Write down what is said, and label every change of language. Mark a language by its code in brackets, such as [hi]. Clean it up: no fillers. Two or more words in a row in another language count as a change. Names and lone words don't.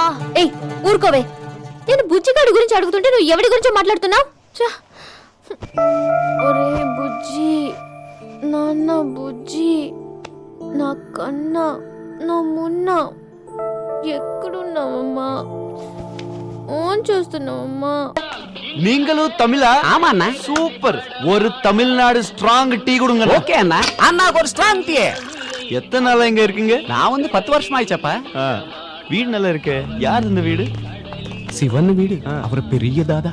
[te] ఏయ్ ఊరుకోవే, నేను బుజ్జిగాడి గురించి అడుగుతుంటే నువ్వు ఎవడి గురించి మాట్లాడుతున్నావు? ఒరే బుజ్జి, నాన్న బుజ్జి, నా కన్నా నా మున్న ఎక్కడున్నావమ్మా? ఓన్ చూస్తున్నావమ్మా? [ta] நீங்களும் தமிழா? ஆமா அண்ணா. சூப்பர். ஒரு தமிழ்நாடு [en] strong tea [ta] கொடுங்க. ஓகே அண்ணா. அண்ணாக்கு ஒரு [en] strong tea. [ta] எத்தனை நாளா இங்க இருக்கீங்க? நான் வந்து 10 வருஷமா ஆயிச்சப்பா. வீடு நல்லா இருக்கு. யார் இந்த வீடு? சிவன் வீடு. அவர் பெரிய தாதா.